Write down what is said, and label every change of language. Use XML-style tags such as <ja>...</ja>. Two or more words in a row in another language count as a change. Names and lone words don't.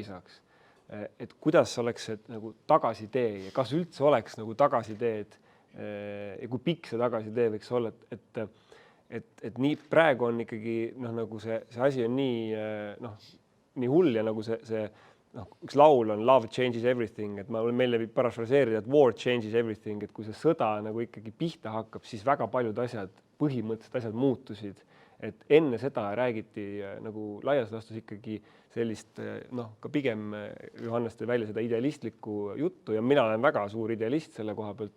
<et>saaks, et kuidas oleks see nagu tagasitee ja kas üldse oleks nagu tagasiteed ja kui pikk see tagasitee võiks olla, et nii praegu on ikkagi nagu see asi on nii hull ja nagu see üks laul on</et> <en>Love changes everything,</en> <et>et ma meile parafraseerida, et</et> <en>war changes everything,</en> <et>et kui see sõda nagu ikkagi pihta hakkab, siis väga paljud asjad, põhimõtteliselt asjad muutusid. Et enne seda räägiti nagu laias laastus ikkagi sellist, ka pigem Johannes tõi välja seda idealistlikku juttu ja mina olen väga suur idealist selle koha pealt.</et>